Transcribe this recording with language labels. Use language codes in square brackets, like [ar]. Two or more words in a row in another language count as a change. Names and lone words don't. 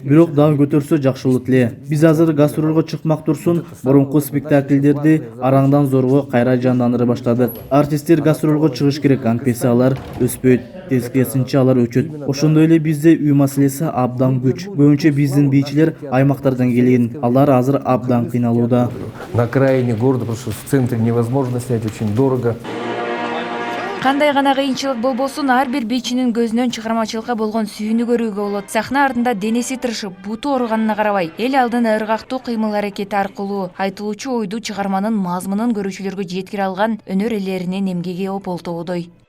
[ky] Бирок дагы көтөрсө жакшы болот эле. Биз азыр гастролго чыкмак турсун, мурунку спектакльдерди араңдан зорго кайра жандандыра баштадык. Артисттер гастролго чыгыш керек, антпесе алар өспөйт, тескерисинче алар өчөт. Ошондой эле бизде үй маселеси абдан күч. Көбүнчө биздин бийчилер аймактардан келген. Алар азыр абдан кыйналууда. [ru] На окраине города, потому что в центре невозможно снять, очень дорого. [ky] Кандай гана кыйынчылык болбосун, ар бир бийчинин көзүнөн чыгармачылыкка болгон сүйүүнү көрүүгө болот. Сахна артында денеси тырышып, буту ооруганына карабай, эл алдына ыргактуу кыймыл-аракети аркылуу айтылуучу ойду, чыгарманын мазмунун көрүүчүлөргө жеткире алган өнөр ээлеринин эмгеги ополтободой.